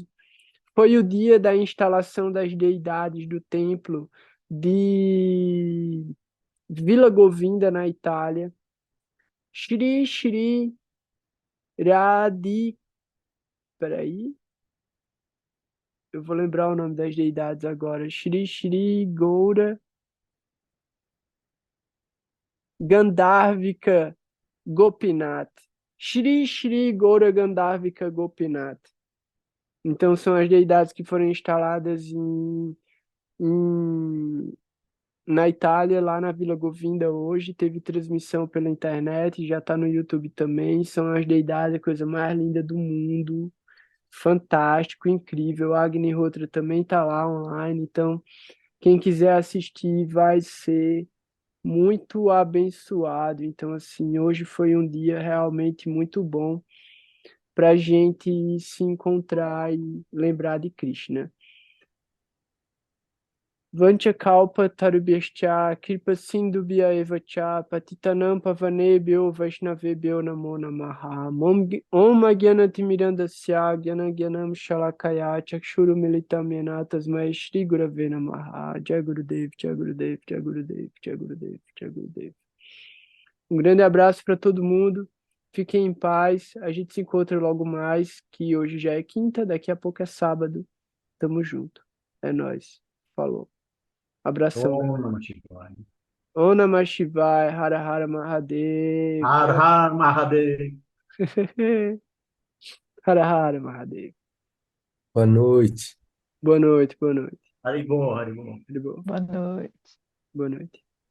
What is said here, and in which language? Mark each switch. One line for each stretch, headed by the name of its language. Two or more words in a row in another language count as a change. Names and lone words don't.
Portuguese: Foi o dia da instalação das deidades do templo de Vila Govinda, na Itália. Shri Shri Radhi... Peraí, eu vou lembrar o nome das deidades agora. Shri Shri Goura Gandharvika Gopinath. Shri Shri Goura Gandharvika Gopinath. Então são as deidades que foram instaladas em na Itália, lá na Vila Govinda hoje, teve transmissão pela internet, já está no YouTube também. São as deidades, a coisa mais linda do mundo. Fantástico, incrível. A Agnihotra também está lá online, então quem quiser assistir vai ser muito abençoado. Então, assim, hoje foi um dia realmente muito bom para a gente se encontrar e lembrar de Krishna.
Sanskrit: वाञ्छाकल्प तरुभ्यश्च कृपा सिन्धुभ्य एव च पतितानां पावनेभ्यो वैष्णवेभ्यो नमो नमः. ॐ अज्ञानतिमिरान्धस्य ज्ञानाञ्जन शलाकया चक्षुर् उन्मीलितं येन तस्मै श्री गुरवे नमः.
Hindi: जय गुरुदेव, जय गुरुदेव, जय गुरुदेव, जय गुरुदेव, जय गुरुदेव.
Portuguese: Um grande abraço para todo mundo. Fiquem em paz. A gente se encontra logo mais, que hoje já é quinta, daqui a pouco é sábado. Tamo junto. É nóis. Falou. Abração, Om galera.
Sanskrit: नमः शिवाय. ॐ नमः शिवाय, हर हर महादेव.
Hindi: हर हर महादेव.
Sanskrit: हर हर महादेव.
Portuguese: Boa noite. Boa noite, boa noite. Haribol, Haribol. Tudo bom? Boa noite. Boa noite.